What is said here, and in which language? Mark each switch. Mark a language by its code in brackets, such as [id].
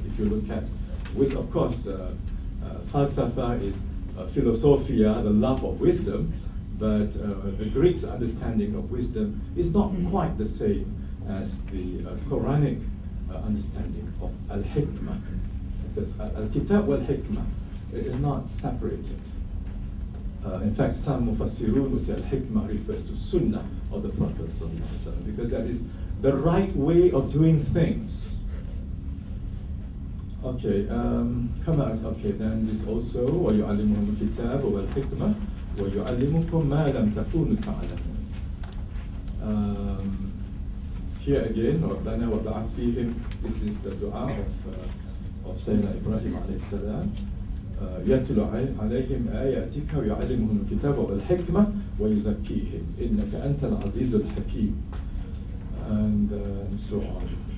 [en] If you look at wisdom, of course, falsafa is philosophia, the love of wisdom, but the Greeks' understanding of wisdom is not quite the same as the Quranic understanding of al-hikmah, because al-kitab wal-hikmah is not separated. In fact, some mufassirun will say al-hikmah refers to sunnah of the Prophet ﷺ, because that is the right way of doing things. Okay, okay, then this also [ar] وَيُعَلِّمُهُمُ الْكِتَابَ وَالْحِكْمَةَ وَيُعَلِّمُكُمْ مَا لَمْ تَكُونُوا تَعْلَمُونَ. [en] Here again, [ar] رَبَّنَا وَبَعَثْ فِيهِمْ, [en] this is the dua of Sayyidina Ibrahim alayhi salam. [ar] يَتْلُ عَلَيْهِمْ آيَاتِكَ وَيُعَلِّمُهُمُ الْكِتَابَ وَالْحِكْمَةَ وَيُزَكِّيهِمْ إِنَّكَ أَنْتَ الْعَزِيزُ الْحَكِيمُ, [en] and so on.